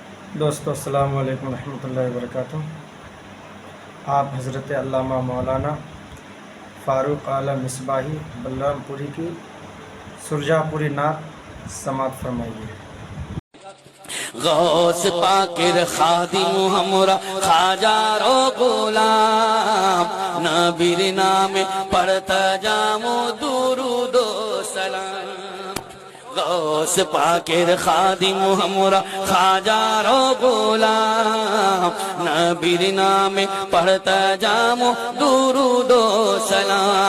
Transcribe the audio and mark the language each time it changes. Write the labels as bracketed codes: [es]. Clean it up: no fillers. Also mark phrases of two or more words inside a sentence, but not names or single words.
[ur] دوستو [ar] السلام علیکم ورحمۃ اللہ وبرکاتہ۔ [ur] آپ حضرت علامہ مولانا فاروق اعلیٰ مصباحی بلرام پوری کی سرجا پوری نعت سماعت فرمائیے۔ [sjp] غوث پاکر خادم ہمرا خواجہ رو غلام، نبیر نام پڑھتا جامو درود و سلام۔ غوث پاکر خادم ہمرا خواجہ رو غلام، نبیر نام پڑھتا جامو درود و سلام۔